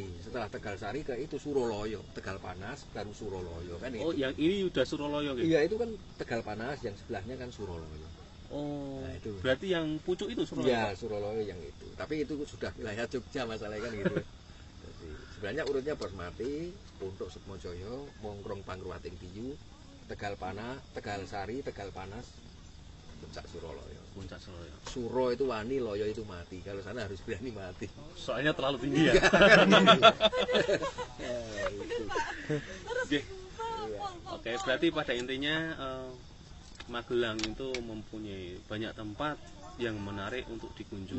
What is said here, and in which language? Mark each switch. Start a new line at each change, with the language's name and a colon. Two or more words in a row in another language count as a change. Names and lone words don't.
Indonesian: Setelah Tegal Sari ke itu Suroloyo, Tegal Panas baru Suroloyo kan itu. Oh, yang ini udah Suroloyo gitu. Iya itu kan Tegal Panas, yang sebelahnya kan Suroloyo. Oh, Nah, itu. berarti yang pucuk itu Suroloyo? Ya, Suroloyo yang itu. Tapi itu sudah wilayah Jogja masalahnya kan gitu. Jadi, sebenarnya urutnya Bosmati, Puntuk Sukmojoyo, Mongkrong Pangruwating Tiyu, Tegal Pana, Tegal Sari, Tegal Panas, Puncak Suroloyo. Puncak Suroloyo. Suro itu wani, Loyo itu mati. Kalau sana harus berani mati. Soalnya terlalu tinggi ya. Oke. Oke, berarti pada intinya Magelang itu mempunyai banyak tempat yang menarik untuk dikunjungi.